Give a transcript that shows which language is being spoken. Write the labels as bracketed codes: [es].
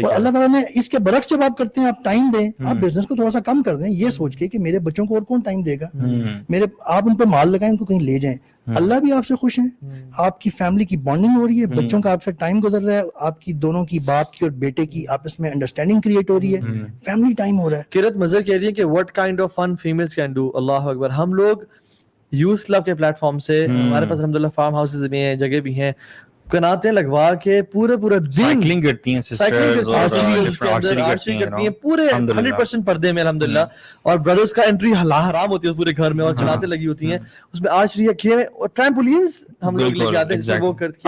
[ur] اور اللہ تعالیٰ نے اس کے برعکس جب آپ کرتے ہیں, آپ ٹائم دیں, آپ بزنس کو تھوڑا سا کم کر دیں, یہ سوچ کے کہ میرے بچوں کو اور کون ٹائم دے گا, آپ ان پہ مال لگائیں, ان کو کہیں لے جائیں. اللہ بھی آپ سے خوش ہیں, آپ کی فیملی کی بانڈنگ ہو رہی ہے, بچوں کا آپ سے ٹائم گزر رہا ہے, آپ کی دونوں کی, باپ کی اور بیٹے کی آپس میں انڈرسٹینڈنگ کریٹ ہو رہی ہے, فیملی ٹائم ہو رہا ہے. کرت مظہر کہہ رہی ہے کہ [en] what kind of fun females can do. [ur] اللہ اکبر. ہم لوگ یوتھ کلب کے پلیٹ فارم سے, ہمارے پاس الحمدللہ فارم ہاؤسز بھی ہیں, جگہ بھی ہیں, کناتے لگوا کے پورا دن سائیکلنگ کرتی ہیں سسٹرز اور آرچری کرتی ہیں پورے 100% پردے میں الحمدللہ, اور بردرز کا انٹری حرام ہوتی ہے پورے گھر میں, اور چلاتے لگی ہوتی ہیں اس میں آرچری کھیل اور ٹرامپولینز ہم لوگ لے کے آتے ہیں, وہ کرتے